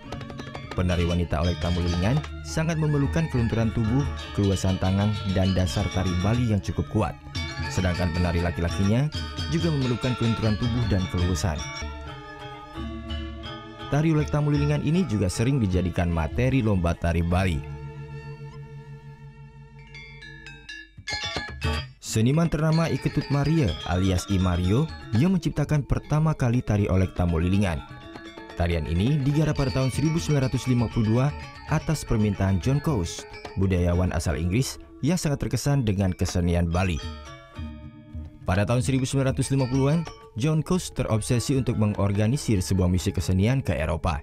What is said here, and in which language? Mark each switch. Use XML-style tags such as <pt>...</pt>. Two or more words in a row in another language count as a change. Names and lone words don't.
<id>Penari wanita olek tamu lilingan sangat memerlukan kelunturan tubuh, keluasan tangan, dan dasar tari Bali yang cukup kuat. Sedangkan penari laki-lakinya juga memerlukan kelunturan tubuh dan keluasan. Tari olek tamu lilingan ini juga sering dijadikan materi lomba tari Bali. Seniman ternama Iketut Maria alias I Mario yang menciptakan pertama kali tari olek tamu lilingan. Tarian ini digarap pada tahun 1952 atas permintaan John Coast, budayawan asal Inggris yang sangat terkesan dengan kesenian Bali. Pada tahun 1950-an, John Coast terobsesi untuk mengorganisir sebuah misi kesenian ke Eropa.</id>